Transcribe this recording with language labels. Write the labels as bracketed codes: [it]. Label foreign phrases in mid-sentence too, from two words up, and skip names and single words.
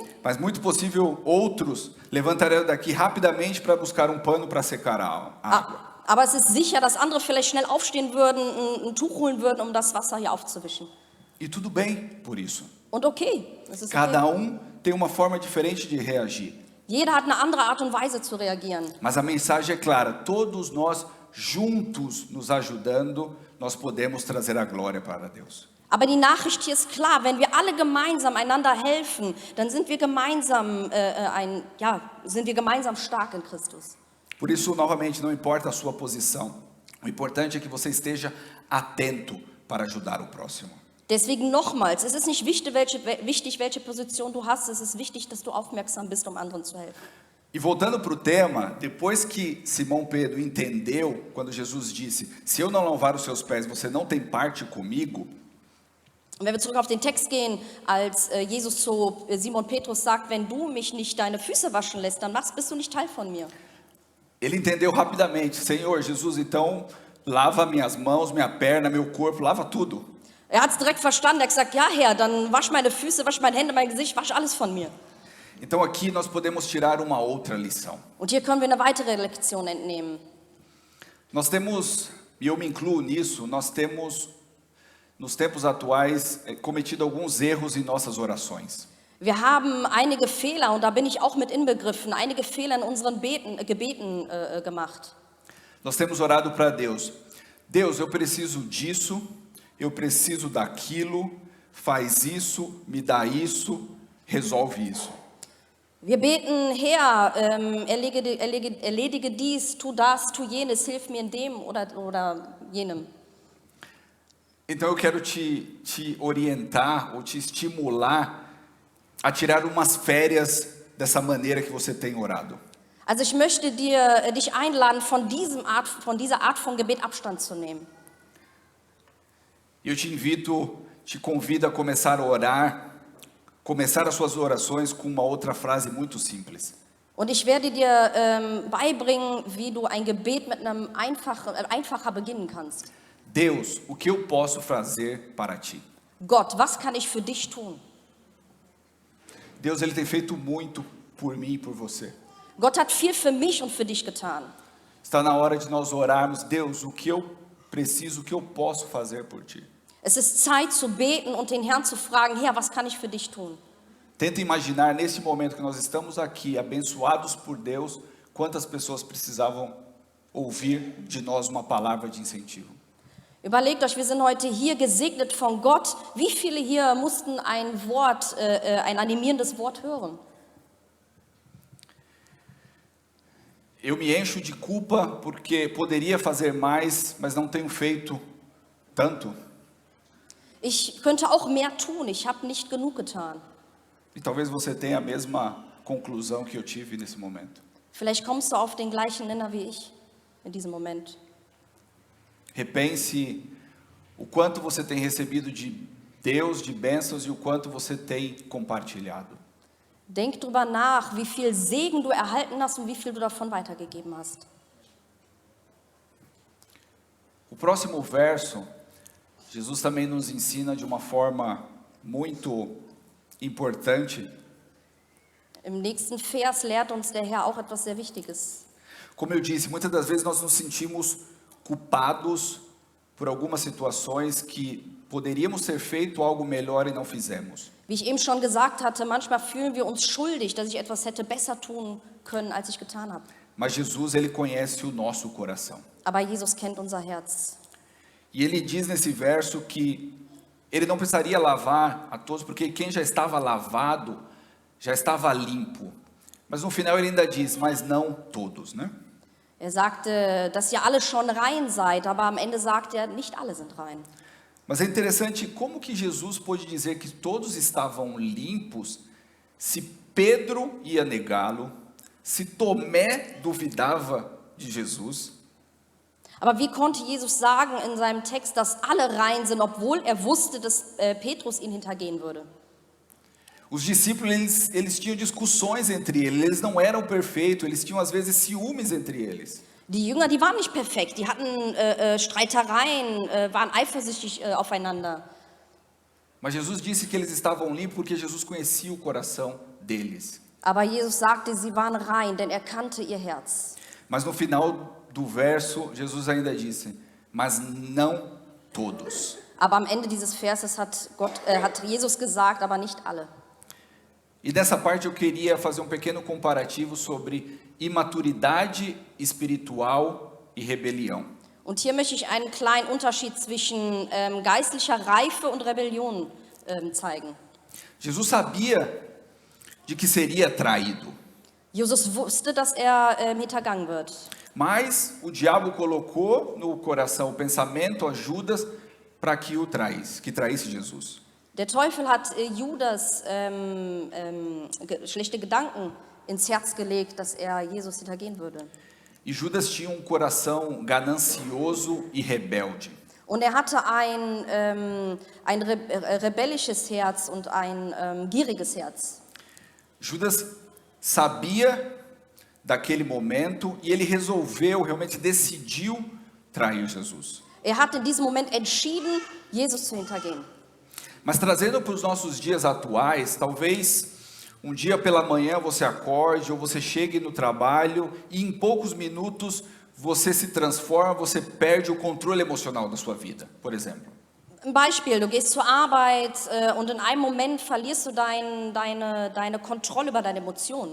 [pt] Mas muito possível outros levantariam daqui rapidamente para buscar um pano para secar a água. [de] Aber es ist sicher, dass andere vielleicht schnell aufstehen würden, ein Tuch holen würden, um das Wasser hier aufzuwischen. [pt] E tudo bem por isso. [de] Und okay, das ist [pt] Cada okay. tem uma forma diferente de reagir. [de] Jeder hat eine andere Art und Weise zu reagieren. [pt] Mas a mensagem é clara, todos nós juntos nos ajudando, nós podemos trazer a glória para Deus. [de] Aber die Nachricht hier ist klar, wenn wir alle gemeinsam einander helfen, dann sind wir gemeinsam, sind wir gemeinsam stark in Christus. [pt] Por isso, novamente, não importa a sua posição. O importante é que você esteja atento para ajudar o próximo. [de] Deswegen nochmals, es ist nicht wichtig, welche Position du hast, es ist wichtig, dass du aufmerksam bist, um anderen zu helfen. [pt] E voltando para o tema, depois que Simão Pedro entendeu, quando Jesus disse, se eu não lavar os seus pés, você não tem parte comigo. [de] Und wenn wir zurück auf den Text gehen, als Jesus zu Simon Petrus sagt, wenn du mich nicht deine Füße waschen lässt, dann bist du nicht Teil von mir. [pt] Ele entendeu rapidamente, Senhor Jesus, então lava minhas mãos, minha perna, meu corpo, lava tudo. [de] Hat es direkt verstanden, er hat gesagt, ja Herr, dann wasch meine Füße, wasch meine Hände, mein Gesicht, wasch alles von mir. [pt] Então aqui nós podemos tirar uma outra lição. [de] Und hier können wir eine weitere Lektion entnehmen. [pt] Nós temos, e eu me incluo nisso, nós temos, nos tempos atuais, cometido alguns erros em nossas orações. [de] Wir haben einige Fehler, und da bin ich auch mit inbegriffen, einige Fehler in unseren Gebeten gemacht. [pt] Nós temos orado para Deus. Deus, eu preciso disso, eu preciso daquilo, faz isso, me dá isso, resolve isso. [de] Wir beten, Herr, erledige dies, tu das, tu jenes, hilf mir in dem oder jenem. [pt] Então eu quero te orientar ou te estimular a tirar umas férias dessa maneira que você tem orado. [de] Also ich möchte dich einladen, von dieser Art von Gebet Abstand zu nehmen. [pt] Eu te convido a começar a orar, começar as suas orações com uma outra frase muito simples. [de] Und ich werde dir beibringen, wie du ein Gebet mit einem einfacher beginnen kannst. [pt] Deus, o que eu posso fazer para ti? [de] Gott, was kann ich für dich tun? [pt] Deus, ele tem feito muito por mim e por você. [de] Gott hat viel für mich und für dich getan. [pt] Está na hora de nós orarmos, Deus, o que eu preciso, o que eu posso fazer por ti? [de] Es ist Zeit zu beten und den Herrn zu fragen, Herr, was kann ich für dich tun? [pt] Tenta imaginar nesse momento que nós estamos aqui, abençoados por Deus, quantas pessoas precisavam ouvir de nós uma palavra de incentivo. [de] Überlegt euch, wir sind heute hier gesegnet von Gott. Wie viele hier mussten ein animierendes Wort hören? [pt] Eu me encho de culpa porque poderia fazer mais, mas não tenho feito tanto. [de] Ich könnte auch mehr tun, ich habe nicht genug getan. [pt] E talvez você tenha a mesma conclusão que eu tive nesse momento. [de] Vielleicht kommst du auf den gleichen Nenner wie ich in diesem Moment. [pt] Repense o quanto você tem recebido de Deus, de bênçãos, e o quanto você tem compartilhado. [de] Denk drüber nach, wie viel Segen du erhalten hast und wie viel du davon weitergegeben hast. [pt] O próximo verso, Jesus também nos ensina de uma forma muito importante. [de] Im nächsten Vers lehrt uns der Herr auch etwas sehr Wichtiges. [pt] Como eu disse, muitas das vezes nós nos sentimos culpados por algumas situações que poderíamos ter feito algo melhor e não fizemos. [de] Wie ich eben schon gesagt hatte, manchmal fühlen wir uns schuldig, dass ich etwas hätte besser tun können, als ich getan habe. [pt] Mas Jesus, ele conhece o nosso coração. [de] Aber Jesus kennt unser Herz. [pt] E ele diz nesse verso que ele não precisaria lavar a todos, porque quem já estava lavado, já estava limpo. Mas no final ele ainda diz, mas não todos, né? [de] Sagte, dass ihr alle schon rein seid, aber am Ende sagt nicht alle sind rein. [pt] Mas é interessante como que Jesus pôde dizer que todos estavam limpos, se Pedro ia negá-lo, se Tomé duvidava de Jesus. [de] Aber wie konnte Jesus sagen in seinem Text, dass alle rein sind, obwohl wusste, dass Petrus ihn hintergehen würde? [pt] Os discípulos, eles tinham discussões entre eles não eram perfeitos, eles tinham às vezes ciúmes entre eles. [de] Die Jünger, die waren nicht perfekt, die hatten Streitereien, waren eifersüchtig aufeinander. [pt] Mas Jesus disse que eles estavam limpos porque Jesus conhecia o coração deles. [de] Aber Jesus sagte, sie waren rein, denn kannte ihr Herz. [pt] Mas no final do verso, Jesus ainda disse, mas não todos. [de] Aber am Ende dieses Verses hat Jesus gesagt, aber nicht alle. [pt] E nessa parte eu queria fazer um pequeno comparativo sobre imaturidade espiritual e rebelião. [de] Und hier möchte ich einen kleinen Unterschied zwischen geistlicher Reife und Rebellion zeigen. [pt] Jesus sabia de que seria traído, [de] Jesus wusste, dass hintergangen wird. [pt] mas o diabo colocou no coração o pensamento a Judas para que que traísse Jesus. [de] Der Teufel hat Judas schlechte Gedanken ins Herz gelegt, dass Jesus hintergehen würde. [pt] E Judas tinha um coração ganancioso e rebelde. [de] Und hatte ein rebellisches Herz und ein gieriges Herz. [pt] Judas sabia daquele momento e ele realmente decidiu trair Jesus. [de] Hat in diesem Moment entschieden, Jesus zu hintergehen. [pt] Mas trazendo para os nossos dias atuais, talvez um dia pela manhã você acorde ou você chegue no trabalho e em poucos minutos você se transforma, você perde o controle emocional da sua vida, por exemplo. [de] Ein Beispiel, du gehst zur Arbeit und in einem Moment verlierst du deine Kontrolle über deine Emotionen.